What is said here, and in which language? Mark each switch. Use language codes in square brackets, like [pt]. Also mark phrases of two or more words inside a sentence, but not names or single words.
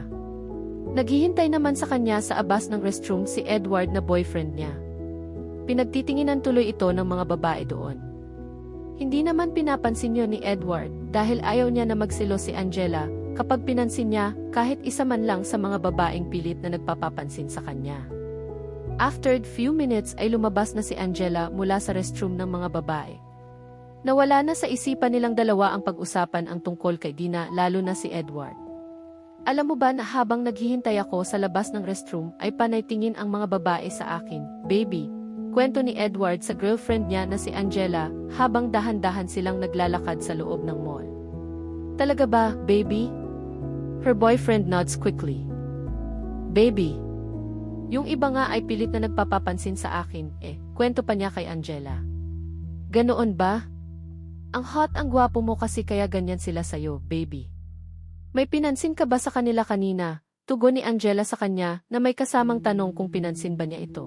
[tl] Naghihintay naman sa kanya sa abas ng restroom si Edward na boyfriend niya. Pinagtitinginan tuloy ito ng mga babae doon. Hindi naman pinapansin yun ni Edward dahil ayaw niya na magsilo si Angela kapag pinansin niya kahit isa man lang sa mga babaeng pilit na nagpapapansin sa kanya. [en] After few minutes [tl] ay lumabas na si Angela mula sa restroom ng mga babae. Nawala na sa isipan nilang dalawa ang pag-usapan ang tungkol kay Dina lalo na si Edward. Alam mo ba na habang naghihintay ako sa labas ng restroom ay panay tingin ang mga babae sa akin, baby? Kwento ni Edward sa girlfriend niya na si Angela habang dahan-dahan silang naglalakad sa loob ng mall. Talaga ba, baby? [en] Her boyfriend nods quickly. [tl] Baby. Yung iba nga ay pilit na nagpapapansin sa akin, kwento pa niya kay Angela. Ganoon ba? Ang hot ang gwapo mo kasi kaya ganyan sila sayo, baby. May pinansin ka ba sa kanila kanina? Tugon ni Angela sa kanya na may kasamang tanong kung pinansin ba niya ito.